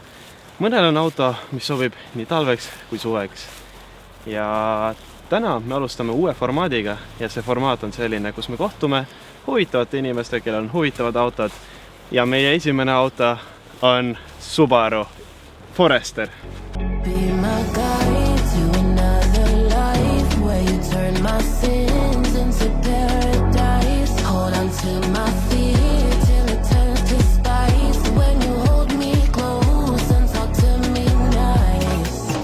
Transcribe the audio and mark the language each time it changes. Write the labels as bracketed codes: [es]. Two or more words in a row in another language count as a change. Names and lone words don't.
[et] Mõnel on auto, mis sobib nii talveks kui suveks. Ja täna me alustame uue formaadiga ja see formaat on selline, kus me kohtume huvitavate inimeste, kellel on huvitavad autod. Ja meie esimene auto on Subaru Forester. [en] Be my guide to another life where you turn my sins into paradise. Hold on to my fear till it turns to spice. When you hold me close and talk to me nice.